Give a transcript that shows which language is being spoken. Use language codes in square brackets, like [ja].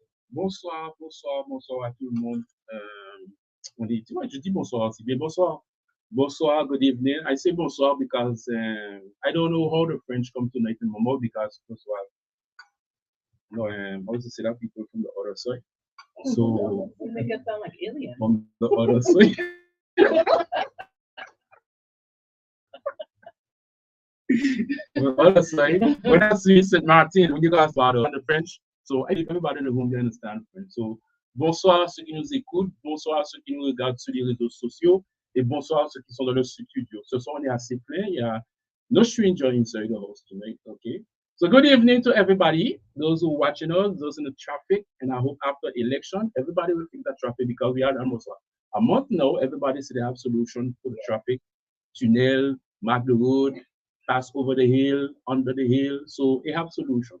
[fr] Bonsoir, bonsoir, bonsoir à tout le monde. On dit, tu vois, je dis bonsoir aussi. Bien, bonsoir. [en] Bonsoir, good evening. I say bonsoir because I don't know how the French come tonight in my mouth because bonsoir. No, I also say that people from the other side. So, You make it sound like alien. from the other side. On the other side, when I see Sint Maarten, when you guys are on the French, so I think everybody in the room they understand French. [fr] So, bonsoir à ceux qui nous écoutent, bonsoir à ceux qui nous regardent sur les réseaux sociaux, et bonsoir à ceux qui sont dans le studio. Ce soir, on est assez plein. Il y a [en] no stranger inside the house tonight, okay? So, good evening to everybody, those who are watching us, those in the traffic, and I hope after election, everybody will think that traffic because we are almost a month now, everybody see they have solution for the traffic, tunnel, mark the road, pass over the hill, under the hill, so they have solution.